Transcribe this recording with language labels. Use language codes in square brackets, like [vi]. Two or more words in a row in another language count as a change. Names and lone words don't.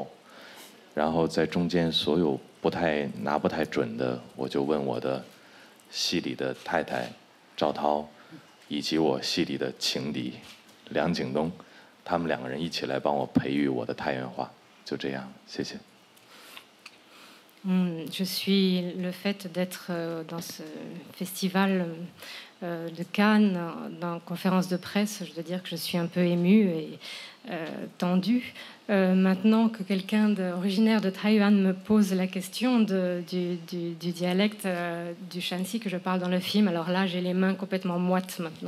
[zh] 然后在中间所有拿不太准的，我就问我的戏里的太太赵涛，以及我戏里的情敌梁景东，他们2个人一起来帮我培育我的太原话。就这样，谢谢。 [fr] Je suis le fait d'être dans ce festival de Cannes, dans la conférence de presse, je dois dire que je suis un peu émue et tendue. Maintenant que quelqu'un originaire de Taïwan me pose la question du dialecte du Shanxi que je parle dans le film, alors là j'ai les mains complètement moites maintenant.